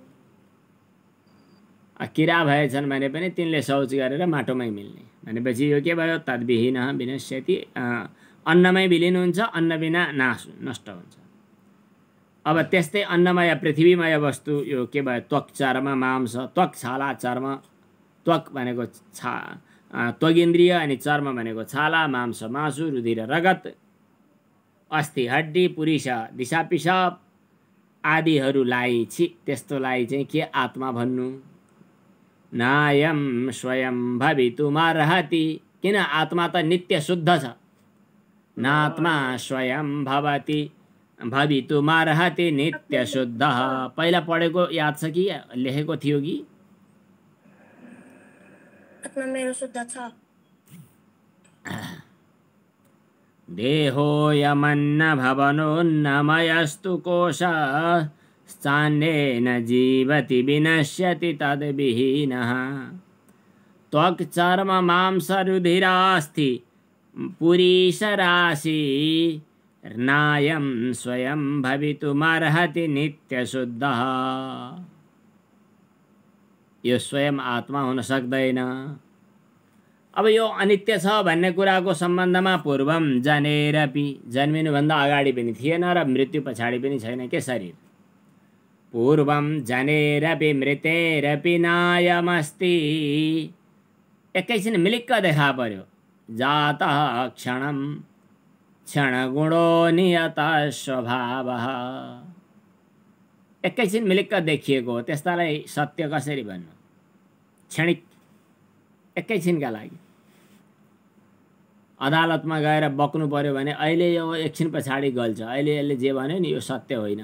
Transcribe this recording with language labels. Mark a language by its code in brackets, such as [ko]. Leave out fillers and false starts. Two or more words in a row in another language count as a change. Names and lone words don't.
[ne] किरा भएछन् भने पनि तिनले शौच गरेर माटोमै मिल्ने। भनेपछि यो के भयो? [sa] तद्विहीनः विनश्यति, [ne] अन्नमै विलीन हुन्छ, अन्न बिना नष्ट हुन्छ। अब त्यस्तै अन्नमय पृथ्वीमय वस्तु यो के भयो? [sa] त्वक चर्म मांस, [ne] त्वक छाला चर्म, त्वक भनेको त्वगिन्द्रिय अनि चर्म भनेको छाला, मांस मासु, रुधिर रगत, अस्थि हड्डी, पुरीष दिशा पिसाब आदिहरूलाई त्यस्तोलाई चाहिँ के आत्मा भन्नु? [sa] नायम स्वयं भवितुमर्हति, [ne] किन? आत्मा त नित्य शुद्ध छ। [sa] नात्मा स्वयं भवति भवितुमर्हति नित्य शुद्ध। [ne] पहिला पढेको याद छ कि लेखेको थियो कि? आत्मा मेरो शुद्ध छ। [sa] देहोऽयमन्न भवनोऽन्नमयस्तु कोशः चान्येन जीवति विनश्यति तद्विहीनः। त्वक् चर्म मांस रुधिरास्थि पुरीशराशि नायं स्वयं भवितुमर्हति नित्यशुद्धः। [ne] यो स्वयं आत्मा हुन सक्दैन। अब यो अनित्य छ भन्ने कुराको सम्बन्धमा [sa] पूर्वम जनेरपि, [ne] जन्मिनुभन्दा अगाडि पनि थिएन र मृत्यु पछाडि पनि छैन के शरीर। [sa] पूर्वम जनेरपि मृतेरपि नायमस्ति, [ne] एकैछिन मिलिक्क देखा पर्यो। [sa] जातः क्षणं क्षणगुणो नियतः स्वभावः, [ne] एकैछिन मिलिक्क देखिएको हो, त्यस्तालाई सत्य कसरी भन्नु? क्षणिक, एकैछिनका लागि। अदालतमा गएर बक्नु पर्यो भने अहिले यो एकछिन पछाडि गल्छ, अहिले यसले जे भन्यो नि यो सत्य होइन।